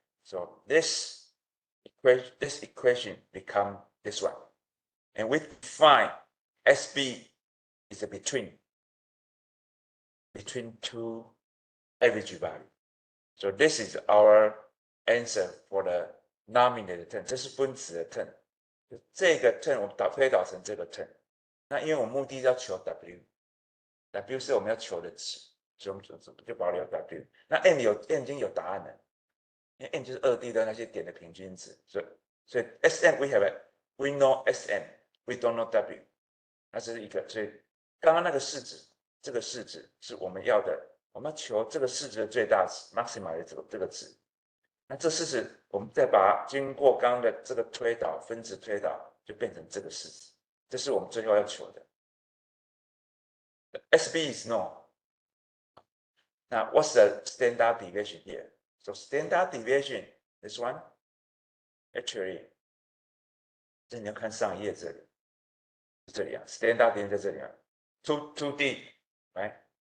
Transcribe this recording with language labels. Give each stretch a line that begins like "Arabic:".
English: So this equation become this one. And we find SB is a between two average value. So this is our answer for the nominated term.
Chinese: 这是分子的 term。这个 term 我们推导成这个 term。那因为我们目的要求 W 是我们要求的值，所以我们就保留 W。那 n 已经有答案了，因为 n 就是2D 的那些点的平均值，所以 Sn
English: we know Sn, we don't know W。
Chinese: 那这是一个，所以刚刚那个式子，这个式子是我们要的，我们要求这个式子的最大值 maxima 的这个值。那这式子我们再把它经过刚刚的这个推导，分子推导，就变成这个式子，这是我们最后要求的。
English: SB is known. Now, what's the standard deviation here? So standard deviation, this one, actually,
Chinese: 这你要看上一页这里，这里啊
English: ，standard deviation
Chinese: 在这里啊
English: ，2D, right?